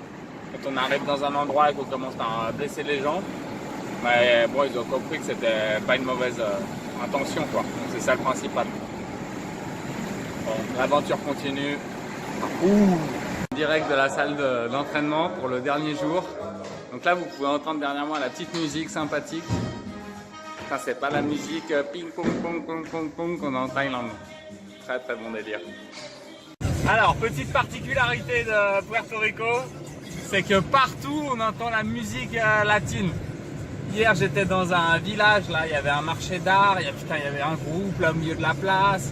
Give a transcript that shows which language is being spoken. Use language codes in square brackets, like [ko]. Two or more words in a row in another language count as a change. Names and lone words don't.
[fr] Quand on arrive dans un endroit et qu'on commence à blesser les gens, mais bon, ils ont compris que c'était pas une mauvaise intention, quoi. Donc c'est ça le principal. Bon, l'aventure continue. Direct de la salle d'entraînement pour le dernier jour. Donc là, vous pouvez entendre derrière moi la petite musique sympathique. Ça, c'est pas la musique ping pong pong pong pong pong qu'on a en Thaïlande. Très très bon délire. Alors, petite particularité de Puerto Rico, c'est que partout on entend la musique latine. Hier j'étais dans un village, là il y avait un marché d'art, il y avait un groupe là au milieu de la place.